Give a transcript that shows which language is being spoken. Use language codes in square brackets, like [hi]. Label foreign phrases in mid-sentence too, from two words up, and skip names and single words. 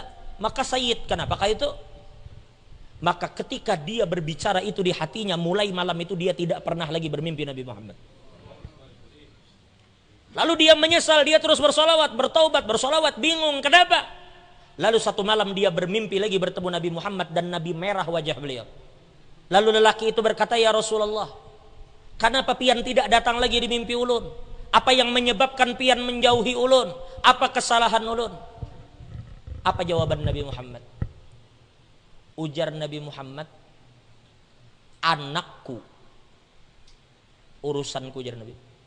[id] Maka sayyid kenapa kayak itu? Maka ketika dia berbicara itu di hatinya, mulai malam itu dia tidak pernah lagi bermimpi Nabi Muhammad. Lalu dia menyesal, dia terus bersolawat, bertaubat, bersolawat, bingung kenapa? Lalu satu malam dia bermimpi lagi bertemu Nabi Muhammad dan Nabi merah wajah beliau. Lalu lelaki itu berkata, [bjn] ya Rasulullah, kenapa pian tidak datang lagi di mimpi ulun? Apa yang menyebabkan pian menjauhi ulun? Apa kesalahan ulun? [id] Apa jawaban Nabi Muhammad? Ujar Nabi Muhammad, anakku urusanku, ujar Nabi.